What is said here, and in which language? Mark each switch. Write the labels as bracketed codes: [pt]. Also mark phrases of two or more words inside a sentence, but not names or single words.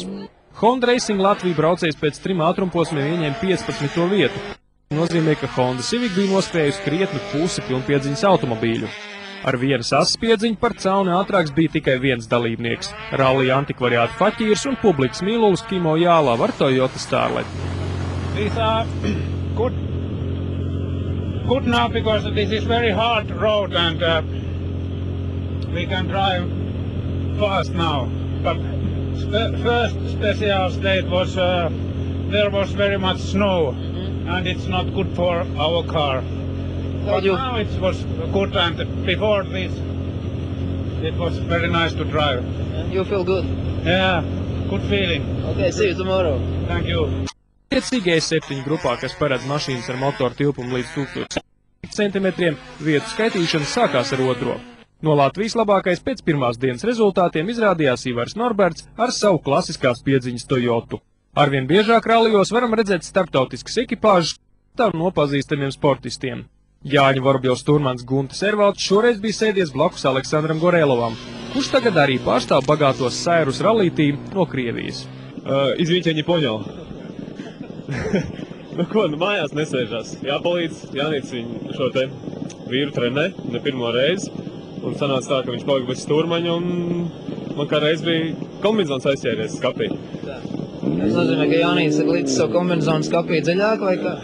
[lv] Honda Racing Latvija braucējs pēc 3 ātrumposmiem ieņēma 15. vietu. Nozīmē, ka Honda Civic bija nospējusi krietni pusi pilnpiedziņas automobīļu. Ar vienas asas piedziņu par Cauni ātrāks bija tikai viens dalībnieks – rallija antikvariāta Faķīrs un publikas mīlulis Kimo Jālava ar Toyota Starlet. [en] These are good now because this is very hard road and we can drive fast now. But first special state was there was very much snow and it's not good for our car. But now it was good and before this it was very nice to drive. You feel good? Yeah, good feeling. Okay, see you tomorrow. Thank you. [lv] Attiecīgi E7 grupā, kas paredz mašīnas ar motoru tilpumu līdz 1000 centimetriem, vietu skaitīšana sākās ar 2. No Latvijas labākais pēc pirmās dienas rezultātiem izrādījās Ivars Norberts ar savu klasiskās piedziņas Toyotu. Arvien biežāk rallijos varam redzēt starptautiskas ekipāžas ar nopazīstamiem sportistiem. Jāņa Vorobjovs turmans Guntis Ervalds šoreiz bija sēdies blakus Aleksandram Gorelovam, kurš tagad arī pārstāv bagātos Sairus rallija tīmu no Krievijas. [ru] Извините, я не понял. [lv] Nu ko, mājās nesēžās. Jāpalīdz Jānis viņu šo te vīru trenē, ne pirmo reizi. Un sanāca tā, ka viņš palika bez stūrmaņa un man kā reiz bija kombinizons aizķēries skapī. Tas nozīmē, ka Jānis līdz savu kombinizonu skapī dziļāk vai kā?